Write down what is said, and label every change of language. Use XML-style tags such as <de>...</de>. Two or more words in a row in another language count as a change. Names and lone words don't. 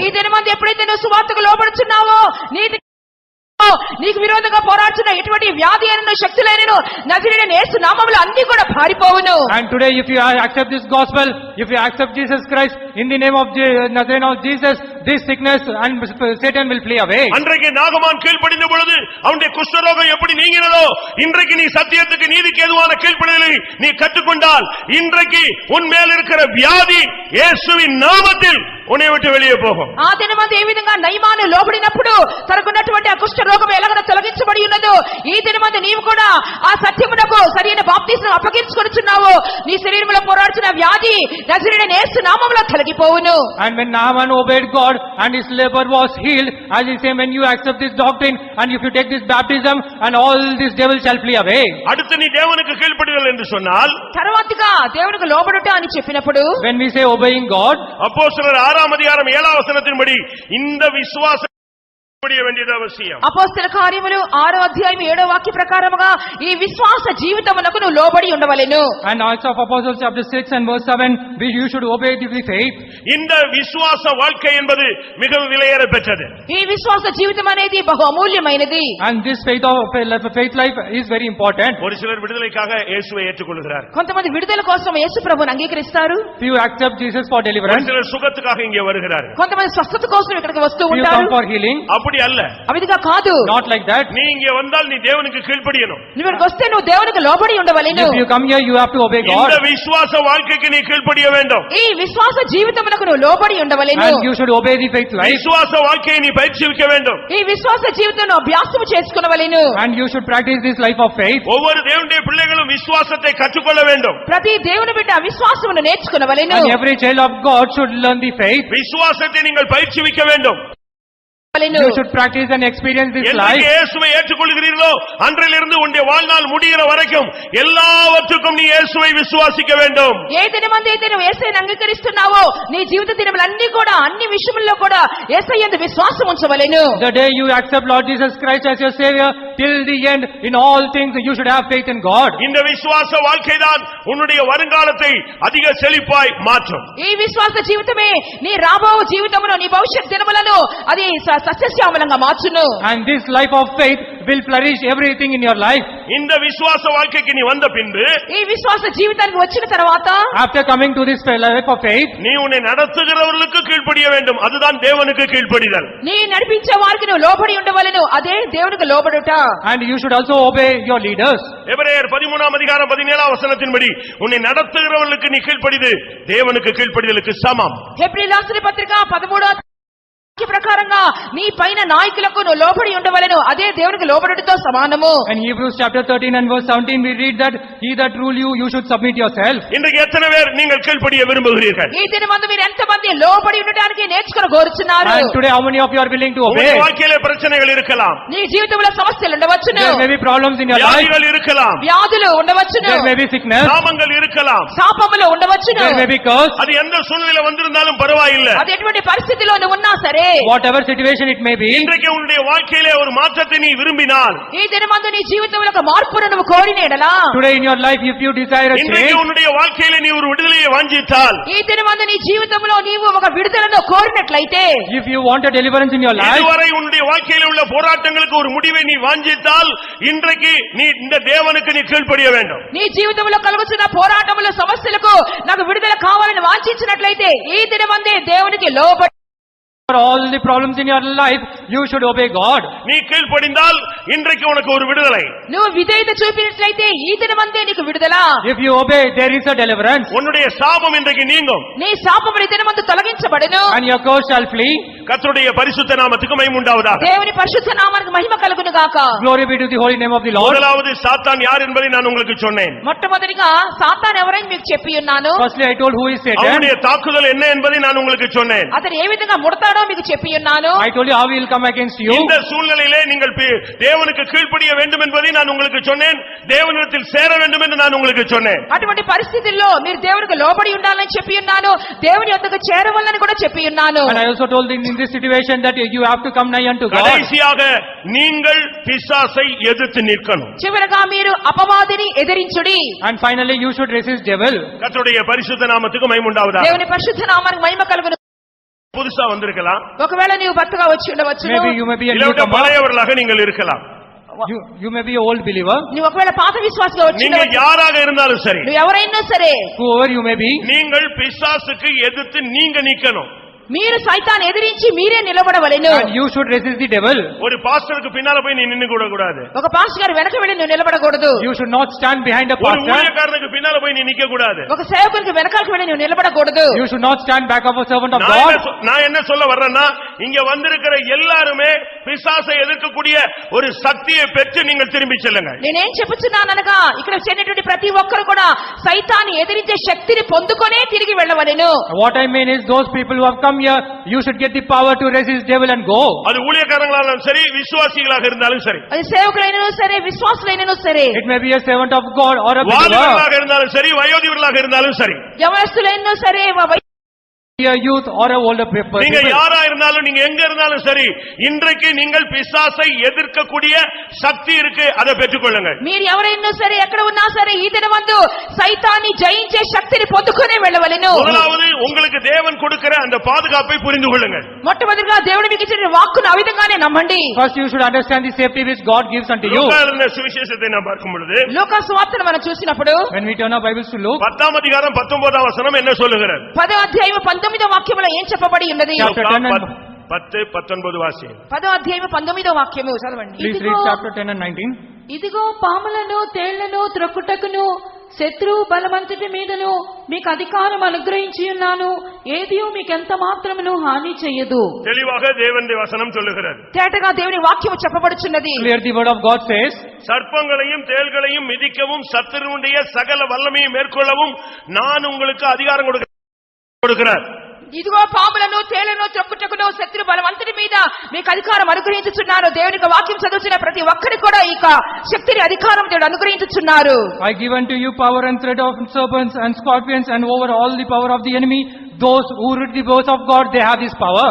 <te>ఈ దినమందు ఎప్పుడైతే నువ్వు సువార్తకు లోబడుచున్నావో, నీకు విరోధంగా పోరాడుతున్న ఎటువంటి వ్యాధి అయినను శక్తులైనను నజరేయుడైన యేసు నామములో అన్ని కూడా పారిపోవును.</te> <en>And today if you accept this gospel, if you accept Jesus Christ in the name of Nazarene of Jesus, this sickness and Satan will flee away.</en> <ta>அன்றைக்கு நாகமான் கீழ்ப்படிந்த பொழுது அவனுடைய குஷ்டரோகம் எப்படி நீங்கினதோ, இன்றைக்கு நீ சத்தியத்துக்கு நீதிக்கு ஏதுவான கீழ்ப்படிதலை நீ கற்றுக்கொண்டால், இன்றைக்கு உன் மேல் இருக்கிற வியாதி இயேசுவின் நாமத்தில் உன்னை விட்டு வெளியே போகும்.</ta> <te>ఆ దినమందు ఏ విధంగా నయమాను లోబడినప్పుడు తనకున్నటువంటి ఆ కుష్ఠ రోగం ఎలాగో తొలగించబడి ఉన్నదో, ఈ దినమందు నీవు కూడా ఆ సత్యమునకు సరైన బాప్తిస్మం అప్పగించుకొనుచున్నావు. నీ శరీరంలో పోరాడుతున్న వ్యాధి నజరేయుడైన యేసు నామములో తొలగిపోవును.</te> <en>And when Naaman obeyed God and his leper was healed, as he said, when you accept this doctrine and if you take this baptism, and all this devil shall flee away.</en> <ta>அடுத்து நீ தேவனுக்கு கீழ்ப்படிதல் என்று சொன்னால்,</ta> <te>తర్వాతగా దేవునికి లోబడుట అని చెప్పినప్పుడు,</te> <en>When we say obeying God,</en> <ta>அப்போஸ்தலர் 6ஆம் அதிகாரம் 7ஆம் வசனத்தின்படி இந்த விசுவாச கீழ்ப்படிய வேண்டியது அவசியம்.</ta> <te>అపోస్తల కార్యములు 6వ అధ్యాయం 7వ వాక్య ప్రకారముగా ఈ విశ్వాస జీవితమునకు నువ్వు లోబడి ఉండవలెను.</te> <en>And Acts of Apostles chapter 6 and verse 7, you should obey the faith.</en> <ta>இந்த விசுவாச வாழ்க்கை என்பது மிகவும் விலையேற பெற்றது.</ta> <te>ఈ విశ్వాస జీవితం అనేది బహు అమూల్యమైనది.</te> <en>And this faith life is very important.</en> <ta>ஒரு சிலர் விடுதலைக்காக இயேசுவை ஏற்றுக்கொள்கிறார்.</ta> <te>కొంతమంది విడుదల కోసం యేసు ప్రభువుని అంగీకరిస్తారు.</te> <en>Few accept Jesus for</en> <ta>ஒரு</ta> <en>deliverance.</en> <ta>சிலர் சுகத்துக்காக இங்கே வருகிறார்கள்.</ta> <te>కొంతమంది స్వస్థత కోసం ఇక్కడికి వస్తూ</te> <en>Few</en> <te>ఉంటారు.</te> <en>come for healing.</en> <ta>அப்படி அல்ல.</ta> <te>అవిదిగా కాదు.</te> <en>Not like that.</en> <ta>நீ இங்கே வந்தால் நீ தேவனுக்கு கீழ்ப்படியணும்.</ta> <te>నువ్వు ఇక్కడికి వస్తే నువ్వు దేవునికి లోబడి ఉండవలెను.</te> <en>If you come here, you have to obey God.</en> <ta>இந்த விசுவாச வாழ்க்கைக்கு நீ கீழ்ப்படிய வேண்டும்.</ta> <te>ఈ విశ్వాస జీవితమునకు నువ్వు లోబడి ఉండవలెను.</te> <en>And you should obey the faith life.</en> <ta>விசுவாச வாழ்க்கையை நீ பயிற்சிக்க வேண்டும்.</ta> <te>ఈ విశ్వాస జీవితంలో అభ్యాసము చేసుకొనవలెను.</te> <en>And you should practice this life of faith.</en> <ta>ஒவ்வொரு தேவனுடைய பிள்ளைகளும் விசுவாசத்தை கற்றுக்கொள்ள வேண்டும்.</ta> <te>ప్రతి దేవుని బిడ్డ విశ్వాసమును నేర్చుకొనవలెను.</te> <en>And every child of God should learn the faith.</en> <ta>விசுவாசத்தை நீங்கள் பயிற்சிக்க வேண்டும்.</ta> <en>You should practice and experience this life.</en> <ta>என்றைக்கு இயேசுவை ஏற்றுக்கொள்கிறீர்களோ அன்றிலிருந்து உன்னுடைய வாழ்நாள் முடிகிற வரைக்கும் எல்லாவற்றுக்கும் நீ இயேசுவை விசுவாசிக்க வேண்டும்.</ta> <te>ఏ దినమందైతే నువ్వు యేసయ్యను అంగీకరిస్తున్నావో నీ జీవిత దినములన్నీ కూడా అన్ని విషయముల్లో కూడా యేసయ్యందు విశ్వాసం ఉంచవలెను.</te> <en>The day you accept Lord Jesus Christ as your Savior, till the end, in all things, you should have faith in God.</en> <ta>இந்த விசுவாச வாழ்க்கைதான் உன்னுடைய வருங்காலத்தை அதிக செழிப்பாய் மாற்றும்.</ta> <te>ఈ విశ్వాస జీవితమే నీ రాబో జీవితమును నీ భవిష్యత్ దినములను అది సస్యశ్యామలంగా మార్చును.</te> <en>And this life of faith will flourish everything in your life.</en> <ta>இந்த விசுவாச வாழ்க்கைக்கு நீ வந்த பின்பு</ta> <te>ఈ విశ్వాస జీవితానికి వచ్చిన తర్వాత</te> <en>After coming to this life of faith,</en> <ta>நீ உன்னை நடத்துகிறவர்களுக்கு கீழ்ப்படிய வேண்டும். அதுதான் தேவனுக்கு கீழ்ப்படிதல்.</ta> <te>నీ నడిపించే వారికి నువ్వు లోబడి ఉండవలెను. అదే దేవునికి లోబడుట.</te> <en>and you should also obey your leaders.</en> <ta>எபிரேயர் 13ஆம் அதிகாரம் 17ஆம் வசனத்தின்படி உன்னை நடத்துகிறவர்களுக்கு நீ கீழ்ப்படிது தேவனுக்கு கீழ்ப்படிதலுக்கு சமம்.</ta> <te>హెబ్రీయుల రాసిన పత్రిక 13వ ప్రకారంగా నీ పైన నాయకులకు నువ్వు లోబడి ఉండవలెను. అదే దేవునికి లోబడుటతో సమానము.</te> <en>And Hebrews chapter 13 and verse 17 we read that he that rule you should submit yourself.</en> <ta>இன்றைக்கு எத்தனை பேர் நீங்கள் கீழ்ப்படிய விரும்புகிறீர்கள்?</ta> <te>ఈ దినమందు మీరు ఎంతమంది లోబడి ఉండడానికి నేర్చుకొని కోరుచున్నారు?</te> <en>And today how many of you are willing to obey?</en> <ta>உங்கள் வாழ்க்கையிலே பிரச்சனைகள் இருக்கலாம்.</ta> <te>నీ జీవితంలో సమస్యలు ఉండవచ్చును.</te> <en>There may be problems in your life.</en> <ta>வியாதிகள் இருக்கலாம்.</ta> <te>వ్యాధులు ఉండవచ్చును.</te> <en>There may be sickness.</en> <ta>சாபங்கள் இருக்கலாம்.</ta> <te>శాపములు ఉండవచ్చును.</te> <en>There may be curse.</en> <ta>அது எந்த சூழ்நிலை வந்திருந்தாலும் பரவாயில்லை.</ta> <te>అది ఎటువంటి పరిస్థితిలో నువ్వు ఉన్నా సరే,</te> <en>Whatever situation it may be.</en> <ta>இன்றைக்கு உன்னுடைய வாழ்க்கையிலே ஒரு மாற்றத்தை நீ விரும்பினால்,</ta> <te>ఈ దినమందు నీ జీవితంలో ఒక మార్పును నువ్వు కోరిన ఎడలా,</te> <en>Today in your life if you desire a</en> <ta>இன்றைக்கு</ta> <en>change.</en> <ta>உன்னுடைய வாழ்க்கையிலே நீ ஒரு விடுதலையை வாஞ்சித்தால்,</ta> <te>ఈ దినమందు నీ జీవితంలో నీవు ఒక విడుదలను కోరినట్లయితే,</te> <en>If you want a deliverance in your life.</en> <ta>இதுவரை உன்னுடைய வாழ்க்கையிலே உள்ள போராட்டங்களுக்கு ஒரு முடிவை நீ வாஞ்சித்தால், இன்றைக்கு நீ இந்த தேவனுக்கு நீ கீழ்ப்படிய வேண்டும்.</ta> <te>నీ జీవితంలో కలుగుతున్న పోరాటముల సమస్యలకు నాకు విడుదల కావాలని వాంఛించినట్లయితే ఈ దినమందే దేవునికి లోబడి</te> <en>For all the problems in your life, you should obey God.</en> <ta>நீ கீழ்ப்படிந்தால் இன்றைக்கு உனக்கு ஒரு விடுதலை.</ta> <te>నువ్వు విధేయత చూపినట్లయితే ఈ దినమందే నీకు విడుదల.</te> <en>If you obey, there is a deliverance.</en> <ta>உன்னுடைய சாபம் இன்றைக்கு நீங்கும்.</ta> <te>నీ శాపములు ఈ దినమందు తొలగించబడును.</te> <en>And your curse shall flee.</en> <ta>கர்த்தருடைய பரிசுத்த நாமத்துக்கு மகிமை உண்டாவதாக.</ta> <te>దేవుని పరిశుద్ధ నామానికి మహిమ కలుగును గాక.</te> <en>Glory be to the holy name of the Lord.</en> <ta>முதலாவது சாத்தான் யார் என்பதை நான் உங்களுக்கு சொன்னேன்.</ta> <te>మొట్టమొదటిగా సాతాను ఎవరని మీకు చెప్పి ఉన్నాను.</te> <en>Firstly, I told who is Satan.</en> <ta>அவனுடைய தாக்குதல் என்ன என்பதை நான் உங்களுக்கு சொன்னேன்.</ta> <te>అతను ఏ విధంగా ముడతాడో మీకు చెప్పి ఉన్నాను.</te> <en>I told you how he will come against you.</en> <ta>இந்த சூழ்நிலையிலே நீங்கள் தேவனுக்கு கீழ்ப்படிய வேண்டும் என்பதை நான் உங்களுக்கு சொன்னேன். தேவனிடத்தில் சேர வேண்டும் என்று நான் உங்களுக்கு சொன்னேன்.</ta> <te>అటువంటి పరిస్థితుల్లో మీరు దేవునికి లోబడి ఉండాలని చెప్పి ఉన్నాను. దేవుని యొద్దకు చేరవాలని కూడా చెప్పి ఉన్నాను.</te> <en>And I also told in this situation that you have to come nigh unto God.</en> <ta>கடைசியாக நீங்கள் பிசாசை எதிர்த்து நிற்கணும்.</ta> <te>చివరగా మీరు అపవాదిని ఎదిరించుడి.</te> <en>And finally, you should resist devil.</en> <ta>கர்த்தருடைய பரிசுத்த நாமத்துக்கு மகிமை உண்டாவதாக.</ta> <te>దేవుని పరిశుద్ధ నామానికి మహిమ కలుగును.</te> <ta>புதுசா வந்திருக்கலாம்.</ta> <te>ఒకవేళ నీవు భర్తగా వచ్చి ఉండవచ్చును.</te> <en>Maybe you may be a</en> <ta>இல்ல</ta> <en>newcomer.</en> <ta>பழையவர்களாக நீங்கள் இருக்கலாம்.</ta> <en>You may be an old believer.</en> <te>నువ్వు ఒకవేళ పాత విశ్వాసిగా వచ్చి</te> <ta>நீங்க</ta> <te>ఉండవచ్చు.</te> <ta>யாராக இருந்தாலும் சரி,</ta> <te>నువ్వు ఎవరైనా సరే,</te> <en>Whoever you may be.</en> <ta>நீங்கள் பிசாசுக்கு எதிர்த்து நீங்க நிக்கணும்.</ta> <te>మీరు సైతాన్ని ఎదిరించి మీరే నిలబడవలెను.</te> <en>And you should resist the devil.</en> <ta>ஒரு பாஸ்டருக்கு பின்னால போய் நீ நின்னு கூட கூடாது.</ta> <te>ఒక పాస్టర్ గారు వెనక వెళ్ళి నువ్వు నిలబడకూడదు.</te> <en>You should not stand behind a</en> <ta>ஒரு</ta> <en>pastor.</en> <ta>ஊழியக்காரனுக்கு பின்னால போய் நீ நிக்க கூடாது.</ta> <te>ఒక సేవకునికి వెనకాలకు వెళ్ళి నువ్వు నిలబడకూడదు.</te> <en>You should not stand back of a servant of God.</en> <ta>நான் என்ன சொல்ல வர்றேன்னா, இங்க வந்திருக்கிற எல்லாருமே பிசாசை எதிர்க்கக்கூடிய ஒரு சக்தியை பெற்று நீங்கள் திரும்பி செல்லுங்க.</ta> <te>నేనేం చెప్పుచున్నాననగా ఇక్కడ చేరినటువంటి ప్రతి ఒక్కరు కూడా సైతాన్ని ఎదిరించే శక్తిని పొందుకొనే తిరిగి వెళ్ళవలెను.</te> <en>What I mean is those people who have come here, you should get the power to resist devil and go.</en> <ta>அது ஊழியக்காரங்களாலும் சரி, விசுவாசிகளாக இருந்தாலும் சரி,</ta> <te>అది సేవకులైనను సరే, విశ్వాసులైనను సరే,</te> <en>It may be a servant of God or a believer.</en> <ta>வாலிபர்களாக இருந்தாலும் சரி, வயோதிபர்களாக இருந்தாலும் சரி,</ta> <te>యవనస్తులైనను సరే,</te> <en>a youth or a older person.</en> <ta>நீங்க யாரா இருந்தாலும் நீங்க எங்க இருந்தாலும் சரி, இன்றைக்கு நீங்கள் பிசாசை எதிர்க்கக்கூடிய சக்தி இருக்கு, அதை பெற்றுக்கொள்ளுங்கள்.</ta> <te>మీరు ఎవరైనా సరే ఎక్కడ ఉన్నా సరే ఈ దినమందు సైతాన్ని జయించే శక్తిని పొందుకునే వెళ్ళవలెను.</te> <ta>முதலாவது உங்களுக்கு தேவன் கொடுக்கிற அந்த பாதுகாப்பை புரிந்து கொள்ளுங்கள்.</ta> <te>మొట్టమొదటిగా దేవుడు మీకు ఇచ్చిన వాక్కును ఆ విధంగానే నమ్మండి.</te> <en>First you should understand the safety which God gives unto you.</en> <ta>லூக்காவின் சுவிசேஷத்தை நாம் பார்க்கும் பொழுது,</ta> <te>లూకా సువార్తను మనం చూసినప్పుడు</te> <en>When we turn our Bibles to Luke,</en> <ta>10th அதிகாரம் 19th வசனம் என்ன சொல்லுகிறது?</ta> <te>10వ అధ్యాయము 19వ వాక్యములో ఏం చెప్పబడి ఉన్నది?</te> <en>Chapter 10 and</en> <te>10, 19 వాసి. 10వ అధ్యాయము 19వ వాక్యము చదవండి.</te> <en>please read chapter 10 and 19.</en> <te>ఇదిగో పాములను తేళ్లను త్రొక్కుటకును శత్రు బలమంతటి మీదను మీకు అధికారం అనుగ్రహించి ఉన్నాను, ఏదియూ మీకెంత మాత్రమును హాని చెయ్యదు.</te> <ta>தெளிவாக தேவனுடைய வசனம் சொல்லுகிறது.</ta> <te>తేటగా దేవుని వాక్యము చెప్పబడుచున్నది.</te> <en>Clear the word of God says,</en> <ta>சர்ப்பங்களையும் தேள்களையும் மிதிக்கவும் சத்துருவுடைய சகல வல்லமையை மேற்கொள்ளவும் நான் உங்களுக்கு அதிகாரம் கொடுக்கிறேன்.</ta> <te>ఇదిగో పాములను తేళ్లను త్రొక్కుటకును శత్రు బలమంతటి మీద మీకు అధికారం అనుగ్రహించుచున్నారు. దేవుని వాక్యం చదువుతున్న ప్రతి ఒక్కరికి కూడా ఈ శక్తిని అధికారం దేవుడు అనుగ్రహించుచున్నారు.</te> <en>I give unto you power and thread of serpents and scorpions and over all the power of the enemy. Those who read the words of God, they have this power.</en>